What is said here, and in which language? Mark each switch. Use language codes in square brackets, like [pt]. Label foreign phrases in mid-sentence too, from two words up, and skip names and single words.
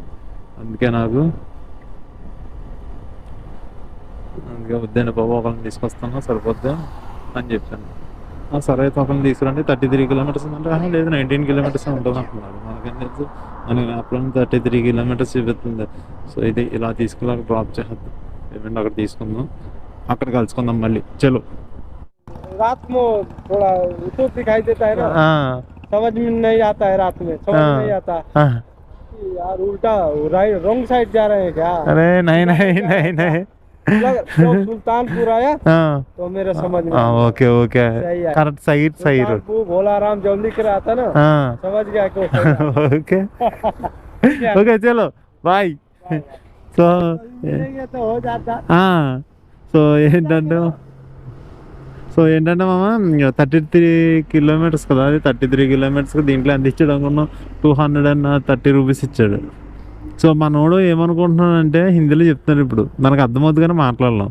[te] అందుకే వద్దండి బాబు, ఒకరిని తీసుకొస్తాను సరిపోద్ది అని చెప్పాను. సరే అయితే ఒకరిని తీసుకురండి, 33 కిలోమీటర్స్ అంటే లేదు 19 కిలోమీటర్స్ ఉంటుంది అంటున్నారు. మనకేం తెలుసు, మనకి యాప్లో 33 కిలోమీటర్స్ చూపిస్తుంది. సో ఇది ఇలా తీసుకెళ్ళాక డ్రాప్ చేద్దాం, ఏమంటే అక్కడ తీసుకుందాం, అక్కడ కలుసుకుందాం మళ్ళీ. చలో. [hi] रात में थोड़ा तो दिखाई देता है ना, समझ में नहीं आता है रात में, समझ में नहीं आता यार, उल्टा [en] wrong side [hi] जा रहे हैं क्या? अरे नहीं जब सुल्तानपुर आया तो मेरा समझ में [en] okay correct side [hi] वो भोला राम जब लिख रहा था ना, समझ गया कि [te] ఓకే చలో బాయ్. సో [hi] तो हो जाता। [te] సో ఏంటంటే మామ 33 కిలోమీటర్స్ కదా, అది 33 కిలోమీటర్స్కి దీంట్లో ఎంత ఇచ్చాడు అనుకున్నాం, 230 రూపీస్ ఇచ్చాడు. సో మనోడు ఏమనుకుంటున్నానంటే హిందీలో చెప్తున్నాడు, ఇప్పుడు మనకు అర్థమవుతుంది కానీ మాట్లాడలేం.